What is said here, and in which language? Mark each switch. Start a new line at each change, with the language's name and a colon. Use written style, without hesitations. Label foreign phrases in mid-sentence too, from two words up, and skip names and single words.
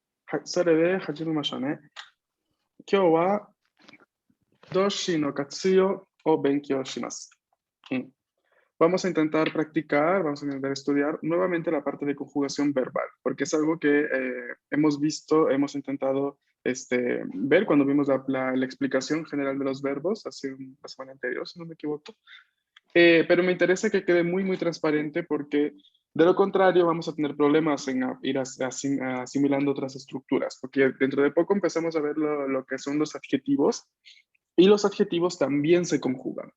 Japanese: それで始めましょうね。今日は動詞の活用を勉強します。
Spanish: Vamos a intentar practicar, vamos a intentar estudiar nuevamente la parte de conjugación verbal, porque es algo que hemos visto, hemos intentado ver cuando vimos la explicación general de los verbos hace la semana anterior, si no me equivoco. Pero me interesa que quede muy, muy transparente porque de lo contrario vamos a tener problemas en ir asimilando otras estructuras, porque dentro de poco empezamos a ver lo que son los adjetivos y los adjetivos también se conjugan.